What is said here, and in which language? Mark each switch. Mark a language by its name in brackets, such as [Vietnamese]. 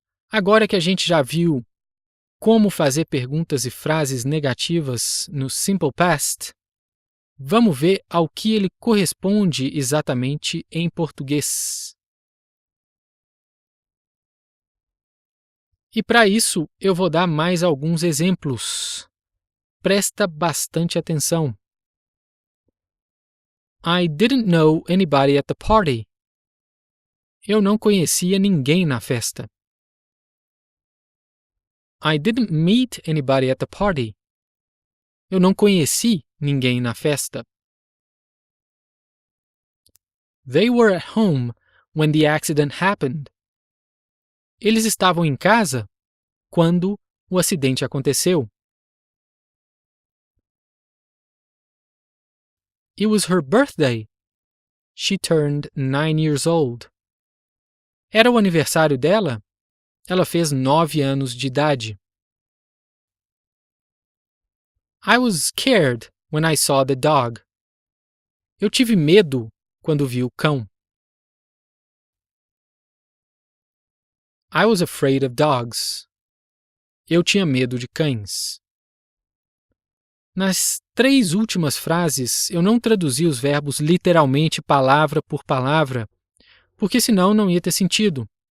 [Portuguese] Agora que a gente já viu como fazer perguntas e frases negativas no simple past, vamos ver ao que ele corresponde exatamente em português. E para isso, eu vou dar mais alguns exemplos. Presta bastante atenção. [English] I didn't know anybody at the party. [Portuguese] Eu não conhecia ninguém na festa. [English] I didn't meet anybody at the party. [Portuguese] Eu não conheci ninguém na festa. [English] They were at home when the accident happened. [Portuguese] Eles estavam em casa quando o acidente aconteceu. [English] It was her birthday. She turned 9 years old. [Portuguese] Era o aniversário dela? Ela fez 9 anos de idade. [English] I was scared when I saw the dog. [Portuguese] Eu tive medo quando vi o cão. [English] I was afraid of dogs. [Portuguese] Eu tinha medo de cães. Nas 3 últimas frases, eu não traduzi os verbos literalmente palavra por palavra, porque senão não ia ter sentido.